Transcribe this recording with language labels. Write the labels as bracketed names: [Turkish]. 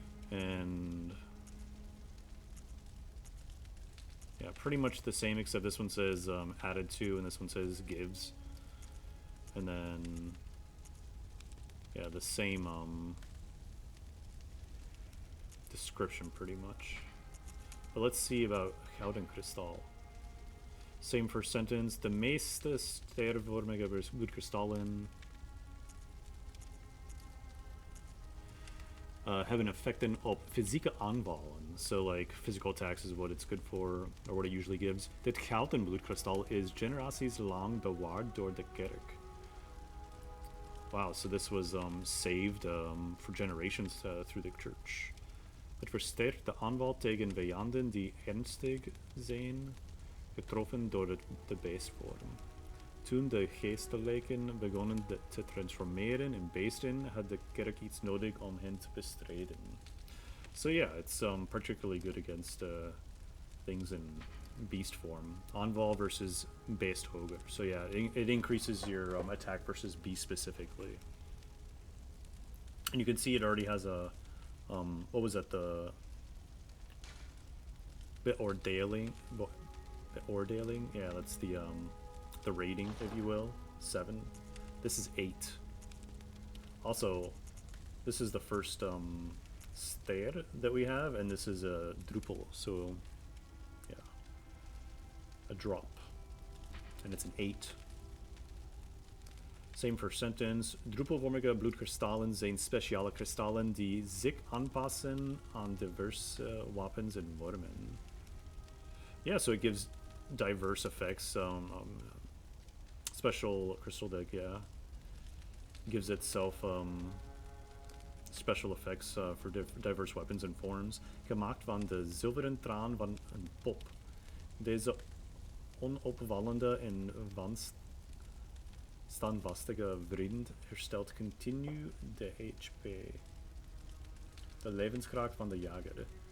[English] And yeah, pretty much the same, except this one says added to, and this one says gives. And then, yeah, the same description pretty much. But let's see about Gouden Kristal. Same first sentence. [Dutch] De meeste stervormige bloedkristallen hebben effecten op fysieke aanvallen. [English] So like physical attacks is what it's good for, or what it usually gives. [Dutch] Dit gouden bloedkristal is generaties lang bewaard door de kerk. [English] Wow, so this was saved for generations through the church. [Dutch] Het versterkt de aanval tegen vijanden die ernstig zijn getroffen door de beestvorm. Toen de geestelijken begonnen te transformeren in beesten, had de kerk iets nodig om hen te bestrijden. [English] So yeah, it's particularly good against things in beast form. [Dutch] Aanval versus beest hoger. [English] So yeah, it increases your attack versus beast specifically. And you can see it already has a, what was that, the beoordeling? Beoordeling? Yeah, that's the rating, if you will. 7. This is 8. Also, this is the first ster that we have, and this is a druppel, so yeah, a drop, and it's an 8. Same first sentence. [Dutch] Druppelvormige bloedkristallen zijn speciale kristallen die zich aanpassen aan diverse wapens en wormen. [English] Yeah, so it gives diverse effects. Special crystal deck, yeah, gives itself special effects for diverse weapons and forms. [Dutch] Gemaakt van de zilveren traan van een pop. Deze onopvallende en standvastige vriend herstelt continu de HP. De levenskracht van de jager.